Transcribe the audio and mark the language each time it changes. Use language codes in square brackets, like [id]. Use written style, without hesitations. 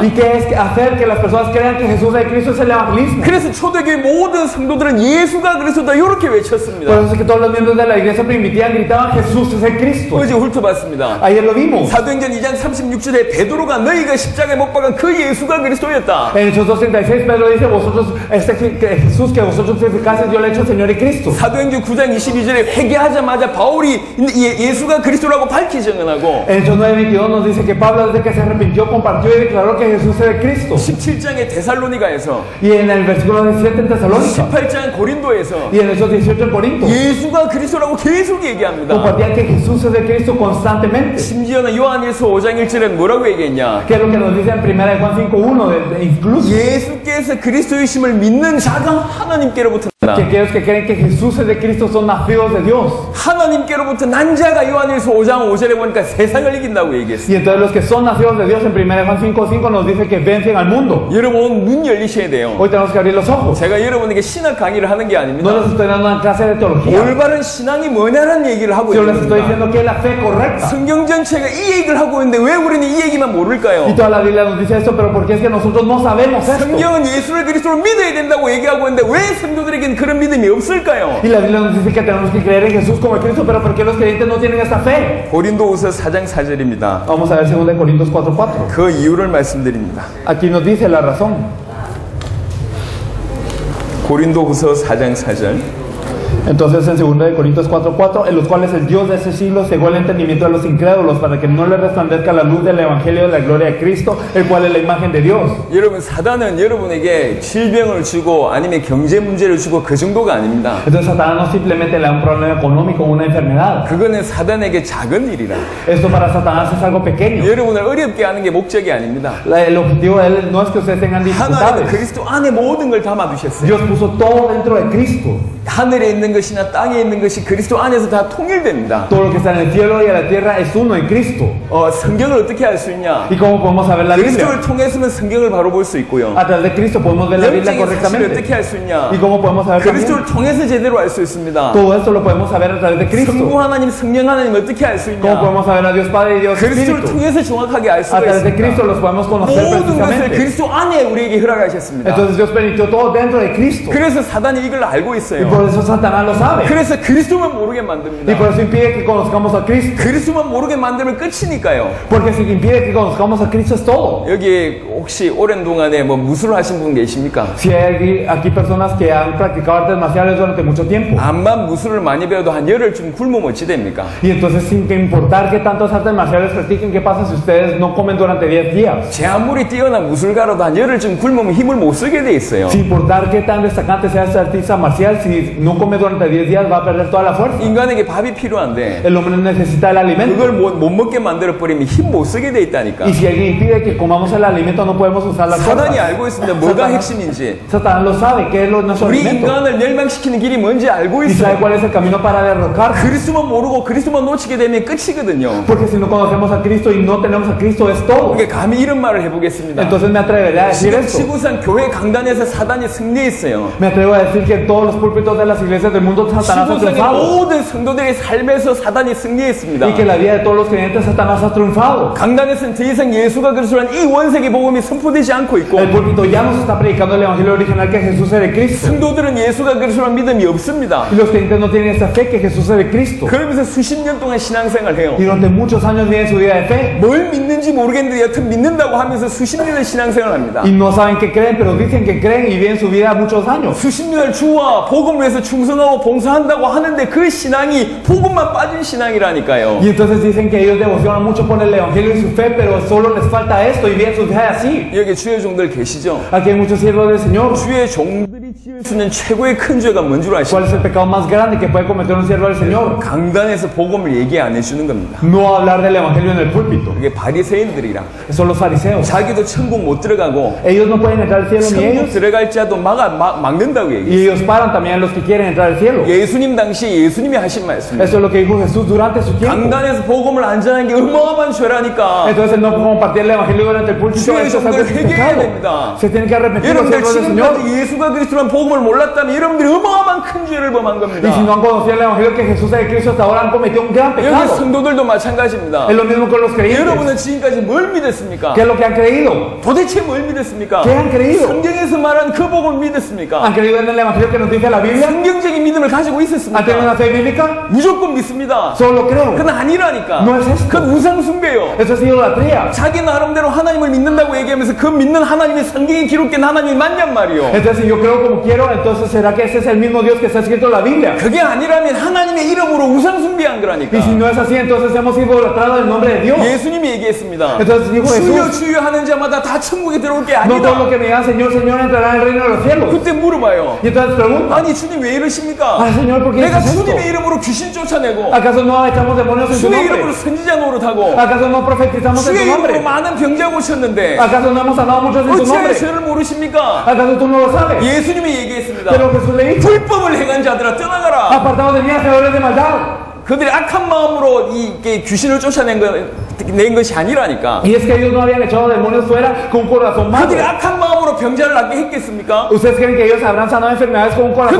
[es] ¿Y qué es hacer que las personas crean que Jesús es el Cristo? Es el evangelismo. [ko] 그래서 초대교회 모든 성도들은 예수가 그리스도다 이렇게 [es] Por [ko] 외쳤습니다. [es] eso es que todos los miembros de la iglesia primitiva gritaban Jesús es el Cristo. [ko] 어제 훑어봤습니다. [es] Ayer lo vimos. [ko] 사도행전 2장 36절에 베드로가 너희가 십자가에 못 박은 그 예수가 그리스도였다. [es] En Hechos 2:36 Pedro dice vosotros Jesús que vosotros crucificaste yo le he hecho Señor y Cristo. [ko] 사도행전 9장 22절에 회개하자마자 바울이 예수가 그리스도라고 밝히 증언하고 [es] En Hechos 9:22 nos dice que Pablo desde que se arrepintió compartió y declaró que Jesús es el Cristo. [ko] 17장의 데살로니가에서 [es] Y en el versículo 17 en Tesalónica [ko] 18장 고린도에서 [es] y en Hechos 18 en Corinto [ko] 예수가 그리스도라고 계속 얘기합니다. [es] compartían que Jesús es el Cristo constantemente. [ko] 심지어는 요한일서 5장 1절에 뭐라고 얘기했냐? [es] Que es lo que nos dice en 1 Juan 5:1 incluso [ko] 예수께서 그리스도이심을 믿는 자가 하나님께로부터 [es] que [ko] 난다. [es] aquellos que creen que Jesús es de Cristo son nacidos de Dios. [ko] 하나님께로부터 난 자가 요한일서 5장 5절에 보니까 세상을 이긴다고 얘기했어요. [es] Y entonces los que son nacidos de Dios en 1 Juan 5:5 nos dice que vencen al mundo. [ko] 여러분 눈 열리셔야 돼요. [es] Hoy tenemos que abrir los ojos. [ko] 제가 여러분에게 신학 강의를 하는 게 [es] No [ko] 아닙니다. [es] les estoy dando una clase de teología. [ko] 올바른 신앙이 뭐냐라는 얘기를 하고 [es] Yo les [ko] 있는 [es] estoy [ko] 겁니다. [es] diciendo que es la fe correcta. [ko] 성경 전체가 이 얘기를 하고 있는데 왜 우리는 이 얘기만 모를까요? [es] Y toda la Biblia nos dice esto, pero ¿por qué es que nosotros no sabemos esto? [ko] 성경은 예수를 그리스도로 믿어야 된다고 얘기하고 있는데 왜 성도들에게는 그런 믿음이 없을까요? [es] Y la Biblia nos dice que tenemos que creer en Jesús como el Cristo, pero ¿por qué los creyentes no tienen esta fe? [ko] 고린도후서 4장 4절입니다. [es] Vamos a ver 2 Corintios 4:4. [ko] 그 이유를 말씀드립니다. [es] Aquí nos dice la razón. [ko] 고린도후서 4장 4절. [es] Entonces en 2 Corintios 4:4, en los cuales el Dios de ese siglo cegó el entendimiento de los incrédulos para que no les resplandezca la luz del evangelio de la gloria de Cristo, el cual es la imagen de Dios. [ko] 여러분 사단은 여러분에게 질병을 주고 아니면 경제 문제를 주고 그 정도가 아닙니다. [es] Entonces Satanás no simplemente le da un problema económico o una enfermedad. [ko] 그거는 사단에게 작은 일이라. [es] Esto para Satanás es algo pequeño. [ko] 여러분을 어렵게 하는 게 목적이 아닙니다. [es] El objetivo de él no es que ustedes tengan [ko] 하나님은 [es] dificultades. [ko] 그리스도 안에 모든 걸 담아두셨어요. [es] Dios puso todo dentro de Cristo. [ko] 하늘에 있는 것이나 땅에 있는 것이 그리스도 안에서 다 통일됩니다. [es] Todo lo que está en el cielo y en la tierra es uno en Cristo. [ko] 성경을 어떻게 알 수 있냐? [es] ¿Y cómo podemos saber la Biblia? [ko] 그리스도를 통해서는 성경을 바로 볼 수 있고요. [es] A través de Cristo podemos ver la Biblia [ko] 영적인 사실을 [es] correctamente. [ko] 어떻게 알 수 있냐? [es] ¿Y cómo podemos saber también? [ko] 그리스도를 통해서 제대로 알 수 있습니다. [es] Todo esto lo podemos saber a través de [ko] 성부 [es] Cristo. [ko] 하나님, 성령 하나님 어떻게 알 수 [es] ¿Cómo [ko] 있냐? [es] podemos saber a Dios Padre y Dios [ko] 그리스도를 [es] Espíritu? [ko] 통해서 정확하게 알 [es] A [ko] 수가 [es] través de Cristo [ko] 있습니다. [es] los podemos conocer [ko] 모든 것을 [es] precisamente. [ko] 그리스도 안에 우리에게 허락하셨습니다. [es] Entonces Dios permitió todo dentro de Cristo. [ko] 그래서 사단이 이걸 알고 [es] Y [ko] 있어요. [es] por eso Satanás lo sabe. [ko] 그래서 그리스도만 모르게 [es] Y [ko] 만듭니다. [es] por eso impide que conozcamos a Cristo. [ko] 그리스도만 모르게 만들면 끝이니까요. [es] Porque si impide que conozcamos a Cristo es todo. [ko] 여기 혹시 오랜 동안에 뭐 무술을 하신 분 계십니까? [es] Si hay aquí personas que han practicado artes marciales durante mucho tiempo. [ko] 암만 무술을 많이 배워도 한 열흘쯤 굶으면 어찌 됩니까? [es] Y entonces sin que importar que tantas artes marciales practiquen, ¿qué pasa si ustedes no comen durante 10 días? [ko] 제 아무리 뛰어난 무술가라도 한 열흘쯤 굶으면 힘을 못 쓰게 돼 있어요. [es] Sin importar qué tan destacante sea este artista marcial, si no come durante 10 días va a perder toda la fuerza. [ko] 인간에게 밥이 필요한데 [es] El hombre necesita el alimento. [ko] 그걸 못 먹게 만들어 버리면 힘 못 쓰게 돼 있다니까. [es] Y si alguien impide que comamos el alimento, no podemos usar la [ko] 사단이 [es] fuerza. [ko] 알고 있습니다. 뭐가 핵심인지. [es] Satanás lo sabe, que es nuestro [ko] 우리 [es] alimento. [ko] 인간을 멸망시키는 길이 뭔지 알고 [es] Y sabe [ko] 있어요. [es] cuál es el camino para derrocar. [ko] 그리스도만 모르고 그리스도만 놓치게 되면 끝이거든요. [es] Porque si no conocemos a Cristo y no tenemos a Cristo, es todo. [ko] 그러니까 감히 이런 말을 해보겠습니다. [es] Entonces me atreveré a decir [ko] 지금 [es] esto. [ko] 지구상 교회 강단에서 사단이 승리했어요. [es] Me atrevo a decir que en todos los púlpitos de las iglesias del mundo Satanás ha [ko] 지구상의 [es] triunfado. [ko] 모든 성도들의 삶에서 사단이 승리했습니다. [es] Y que en la vida de todos los creyentes Satanás ha triunfado. [ko] 강단에서는 더 이상 예수가 그리스도라는 이 원색의 복음이 선포되지 않고 있고 [es] El púlpito ya nos está predicando el evangelio original que Jesús es de Cristo. [ko] 성도들은 예수가 그리스도라는 믿음이 없습니다. [es] Y los creyentes no tienen esta fe que Jesús es de Cristo. [ko] 그러면서 수십 년 동안 신앙생활을 해요. [es] Y durante muchos años viven su vida de fe. [ko] 뭘 믿는지 모르겠는데 여튼 믿는다고 하면서 수십 년을 신앙생활을 합니다. [es] Y no saben que creen, pero dicen que creen y viven su vida muchos años. [ko] 수십 년을 주와 복음을 위해서 충성하고 봉사한다고 하는데 그 신앙이 복음만 빠진 신앙이라니까요. [es] Y entonces dicen que ellos devocionan mucho por el evangelio y su fe, pero solo les falta esto y viven su vida así. [ko] 여기 주의 종들 계시죠? [es] Aquí hay muchos siervos del Señor. [ko] 주의 종들이 사람이 지을 수 있는 최고의 큰 죄가 뭔 줄 [es] ¿Cuál [ko] 아십니까? [es] es el pecado más grande que puede cometer un siervo del Señor? [ko] 강단에서 복음을 얘기 안 해주는 겁니다. [es] No hablar del evangelio en el púlpito. [ko] 그게 바리새인들이라 [es] Son los fariseos. [ko] 자기도 천국 못 들어가고 [es] Ellos no pueden entrar al cielo ni [ko] 천국 [es] ellos. [ko] 들어갈 자도 막는다고 얘기해요. [es] Y ellos paran también a los que quieren entrar al cielo. [ko] 예수님 당시 예수님이 하신 말씀입니다. [es] Eso es lo que dijo Jesús durante su tiempo. [ko] 강단에서 복음을 안 전하는 게 어마어마한 죄라니까. [es] Entonces el no compartir el evangelio durante el púlpito [ko] 주의 [es] eso es algo [ko] 종들을 회개해야 [es] pecado. [ko] 됩니다. [es] Se tienen que arrepentir los [ko] 여러분들 [es] siervos del Señor. [ko] 지금까지 예수가 그리스도란 복음을 몰랐다면 여러분들이 어마어마한 큰 죄를 범한 [es] Y [ko] 겁니다. [es] si no han conocido el evangelio que Jesús es de Cristo hasta ahora han cometido un gran [ko] 여기 [es] pecado. [ko] 성도들도 마찬가지입니다. [es] Es lo mismo con los creyentes. [ko] 여러분은 지금까지 뭘 믿었습니까? [es] ¿Qué es lo que han creído? [ko] 도대체 뭘 믿었습니까? [es] ¿Qué han creído? [ko] 성경에서 말한 그 복음을 믿었습니까? [es] ¿Han creído en el evangelio que nos dice la Biblia? [ko] 성경적인 믿음을 가지고 [es] ¿Han tenido [ko] 있었습니까? [es] una fe bíblica? [ko] 무조건 믿습니다. [es] Solo creo. [ko] 그건 아니라니까. [es] No es esto. [ko] 그건 우상숭배요. [es] Eso es idolatría. [ko] 자기 나름대로 하나님을 믿는다고 얘기하면서 그 믿는 하나님이 성경에 기록된 하나님이 맞냔 말이요. [es] Entonces si yo creo como quiero, entonces ¿será que ese es el mismo Dios que está escrito en la Biblia? [ko] 그게 아니라면 하나님의 이름으로 우상숭배한 거라니까. [es] Y si no es así, entonces hemos idolatrado el nombre de Dios. [ko] 예수님이 얘기했습니다. [es] Entonces dijo [ko] 주여 [es] Jesús, [ko] 주여 하는 자마다 다 천국에 들어올 게 [es] no todo lo [ko] 아니다. [es] que me digan Señor, Señor entrará en el reino de los cielos. [ko] 그때 물어봐요. [es] Y entonces pregunta, [ko] 아니 주님 왜 이러십니까? [es] ah Señor, ¿por qué [ko] 내가 [es] dices esto? [ko] 주님의 이름으로 귀신 쫓아내고 [es] ¿Acaso no echamos demonios en su [ko] 주의 이름으로 선지자 노릇하고 [es] ¿Acaso no profetizamos en [ko] 주의 [es] tu [ko] 이름으로 [es] nombre? [ko] 많은 병자 고쳤는데 [es] ¿Acaso no hemos sanado muchos en tu [ko] 어찌하여 [es] nombre? [ko] 죄를 모르십니까? [es] ¿Acaso tú no lo sabes? [ko] 예수님이 얘기했습니다. [es] Pero Jesús le dijo, [ko] 불법을 행한 자들아 떠나가라. [es] apartados de mí, hacedores de maldad. [ko] 그들이 악한 마음으로 이 귀신을 낸 것이 아니라니까. [es] Y es que ellos no habían echado demonios fuera con un corazón malo. [ko] 그들이 악한 마음으로 병자를 낫게 했겠습니까? [es] ¿Ustedes creen que ellos habrán sanado enfermedades con un corazón